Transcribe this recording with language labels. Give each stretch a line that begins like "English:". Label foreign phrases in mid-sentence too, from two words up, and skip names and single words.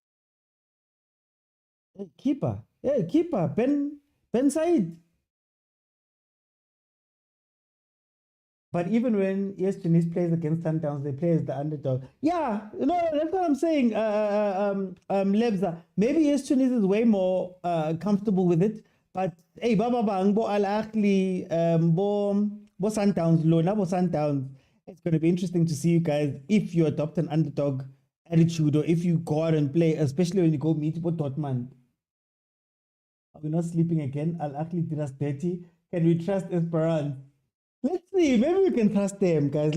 English: Hey, keeper, Ben Said. But even when ES Tunis plays against Sundowns, they play as the underdog. Yeah, that's what I'm saying, Lebza. Maybe ES Tunis is way more comfortable with it. But, hey,
Southern Sotho: Baba Bang, Bo Al Ahly, Bo Sundowns, Lona, Bo Sundowns.
English: It's going to be interesting to see you guys if you adopt an underdog attitude or if you go out and play, especially when you go meet Dortmund. Are we not sleeping again? Al Ahly did us dirty. Can we trust Esperance? Let's see. Maybe we can trust them, guys.